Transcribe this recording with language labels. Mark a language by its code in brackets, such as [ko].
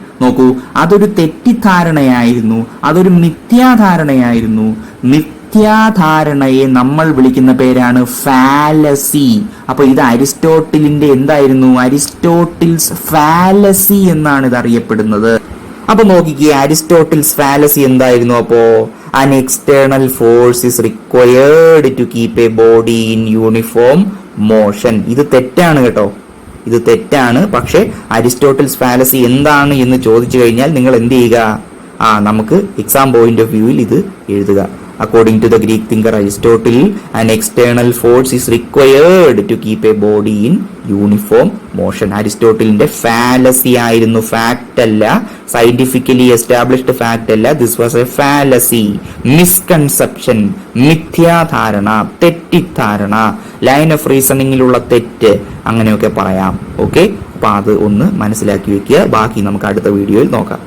[ml] നോക്കൂ, അതൊരു തെറ്റിദ്ധാരണയായിരുന്നു, അതൊരു മിഥ്യാധാരണയായിരുന്നു. മിഥ്യാധാരണയെ നമ്മൾ വിളിക്കുന്ന പേരാണ് ഫാലസി. അപ്പൊ ഇത് അരിസ്റ്റോട്ടിലിന്റെ എന്തായിരുന്നു, അരിസ്റ്റോട്ടിൽസ് ഫാലസി എന്നാണ് ഇത് അറിയപ്പെടുന്നത്. അപ്പൊ നോക്കിക്കേ, അരിസ്റ്റോട്ടിൽസ് ഫാലസി എന്തായിരുന്നു? [en] അപ്പോ an external force is required to keep a body in uniform motion. [ml] ഇത് തെറ്റാണ് കേട്ടോ, ഇത് തെറ്റാണ്. പക്ഷെ അരിസ്റ്റോട്ടിൽസ് ഫാലസി എന്താണ് എന്ന് ചോദിച്ചു കഴിഞ്ഞാൽ നിങ്ങൾ എന്ത് ചെയ്യുക, നമുക്ക് എക്സാം പോയിന്റ് ഓഫ് വ്യൂവിൽ ഇത് എഴുതുക. [en] According to the Greek thinker Aristotle, an external force is required to keep a body in uniform motion. [ml] അരിസ്റ്റോട്ടിലിന്റെ fallacy ആയിരുന്നു, ഫാക്ട് അല്ല, സയന്റിഫിക്കലി എസ്റ്റാബ്ലിഷ്ഡ് ഫാക്ട് അല്ല. [en] this was a fallacy, [ml] misconception, മിഥ്യാധാരണ, തെറ്റിദ്ധാരണ, line of റീസണിങ്ങിലുള്ള തെറ്റ്, അങ്ങനെയൊക്കെ പറയാം. ഓക്കെ, അപ്പൊ അത് ഒന്ന് മനസ്സിലാക്കി വെക്കുക. ബാക്കി നമുക്ക് അടുത്ത വീഡിയോയിൽ നോക്കാം.